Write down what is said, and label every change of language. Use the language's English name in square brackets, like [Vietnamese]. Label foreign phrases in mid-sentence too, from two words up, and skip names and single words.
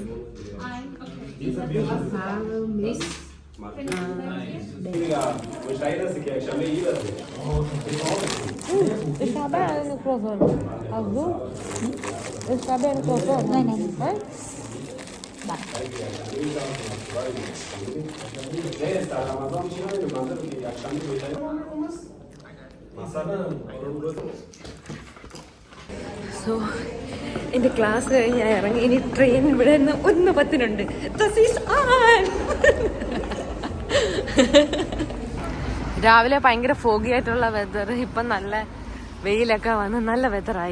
[German] Ich habe eine Croissant. Also, ich habe eine Croissant. Nein. [Malayalam] സോ എൻ്റെ ക്ലാസ് കഴിഞ്ഞ് ഞാൻ ഇറങ്ങി. ഇനി ട്രെയിൻ ഇവിടെ നിന്ന് 1:10 രാവിലെ ഭയങ്കര ഫോഗി ആയിട്ടുള്ള വെതർ, ഇപ്പം നല്ല വെയിലൊക്കെ വന്ന് നല്ല വെതറായി.